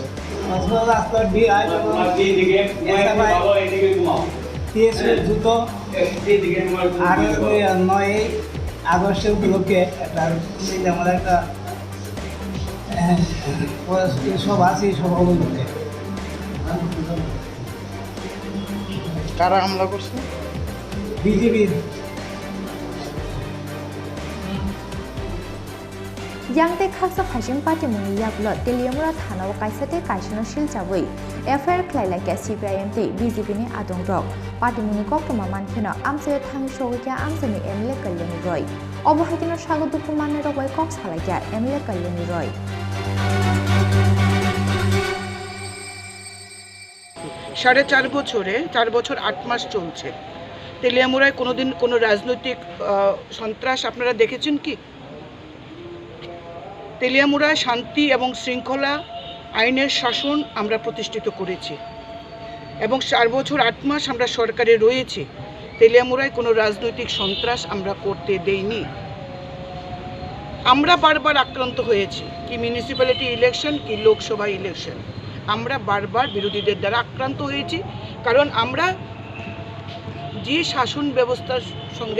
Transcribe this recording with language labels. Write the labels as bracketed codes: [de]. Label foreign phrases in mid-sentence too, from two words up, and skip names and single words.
[bn] রাস্তার যুদ্ধ আর 9 আগস্টের উপলক্ষে আমার একটা সভা সেই সভা উপলক্ষে কারা হামলা করছে? BJP [trp] Yang te khaksa phajim party muni yaglo teliamura thanaw kaisate kaisno siljawi FIR khlailake CPIM te BJP ni adongrok party muni koktoma mankhena amse thang shogya amseni MLA kalyani roy obohitino sagodupu manne rogoi kok salakya MLA kalyani roy [bn] 4.5 বছরে 4 বছর 8 মাস চলছে তেলিয়ামুড়ায় কোনোদিন কোনো রাজনৈতিক সন্ত্রাস আপনারা দেখেছেন কি? তেলিয়ামুড়ায় শান্তি এবং শৃঙ্খলা আইনের শাসন আমরা প্রতিষ্ঠিত করেছি এবং 4 বছর 8 মাস আমরা সরকারে রয়েছি তেলিয়ামুড়ায় কোনো রাজনৈতিক সন্ত্রাস আমরা করতে দেইনি আমরা বারবার আক্রান্ত হয়েছি কি [en] municipality election [bn] কি লোকসভা ইলেকশন আমরা বারবার বিরোধীদের দ্বারা আক্রান্ত হয়েছি কারণ আমরা যে শাসন ব্যবস্থার সঙ্গে